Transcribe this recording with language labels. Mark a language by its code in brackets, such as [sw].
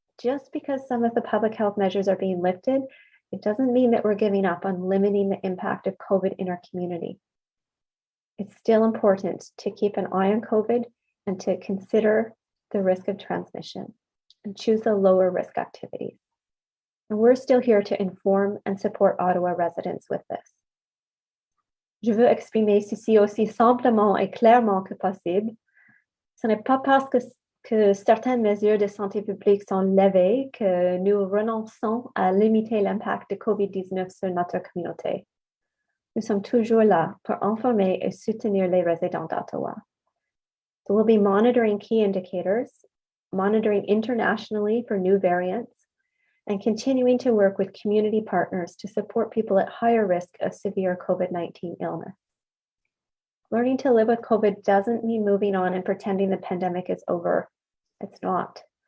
[en] just because some of the public health measures are being lifted, it doesn't mean that we're giving up on limiting the impact of COVID in our community. It's still important to keep an eye on COVID and to consider the risk of transmission and choose the lower risk activities. And we're still here to inform and support Ottawa residents with this. [fr] Je veux exprimer ceci aussi simplement et clairement que possible. Ce n'est pas parce que certaines mesures de santé publique sont levées que nous renonçons à limiter l'impact de COVID-19 sur notre communauté. Nous sommes toujours là pour informer et soutenir les résidents d'Ottawa. [en] So we'll be monitoring key indicators, monitoring internationally for new variants, and continuing to work with community partners to support people at higher risk of severe COVID-19 illness. Learning to live with COVID doesn't mean moving on and pretending the pandemic is over. It's not.